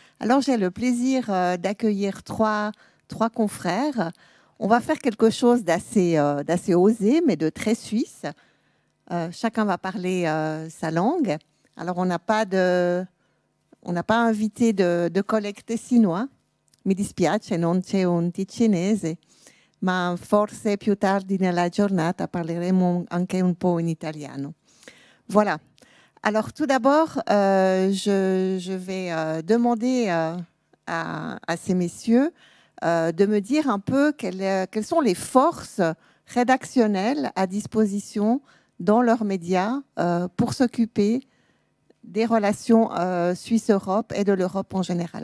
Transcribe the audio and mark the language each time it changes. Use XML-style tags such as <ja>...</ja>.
<fr>Alors, j'ai le plaisir d'accueillir trois confrères. On va faire quelque chose d'assez osé, mais de très suisse. Chacun va parler sa langue. Alors, on n'a pas invité de collègues tessinois.</fr> <it>Mi dispiace, non c'è un ticinese, ma forse più tardi nella giornata parleremo anche un po' in italiano.</it> <fr>Voilà. Alors, tout d'abord, je vais demander à ces messieurs de me dire un peu quelles sont les forces rédactionnelles à disposition dans leurs médias pour s'occuper des relations Suisse-Europe et de l'Europe en général.</fr>